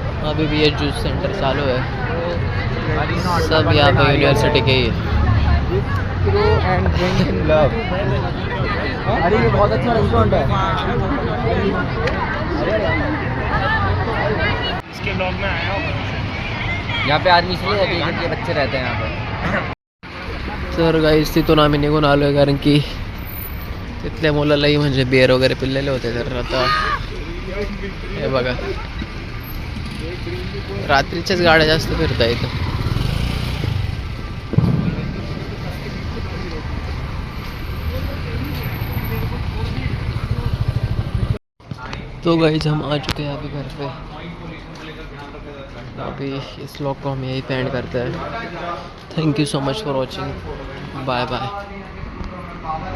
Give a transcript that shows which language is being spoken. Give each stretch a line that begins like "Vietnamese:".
Hindi: अभी भी ये जूस सेंटर चालू है, सब यहाँ पे यूनिवर्सिटी के ही है।
English: And drink in love.
Hindi: अरे ये बहुत अच्छा रेस्टोरेंट है। इसके ब्लॉग में आया हूँ। यहाँ पे आर्मी इसलिए है क्योंकि बच्चे रहते हैं यहाँ पे।
Marathi: तर गाईस तिथून आम्ही निघून आलो आहे, कारण की तिथल्या मुलालाही म्हणजे बिअर वगैरे पिल्लेले होते. तर आता हे बघा, रात्रीच्याच गाड्या जास्त फिरता इथं.
Hindi: तो गाइस हम आ चुके हैं अभी घर पे. अभी इस व्लॉग को हम यहीं पे एंड करते हैं.
English: Thank you so much for watching.
Hindi: Bye bye.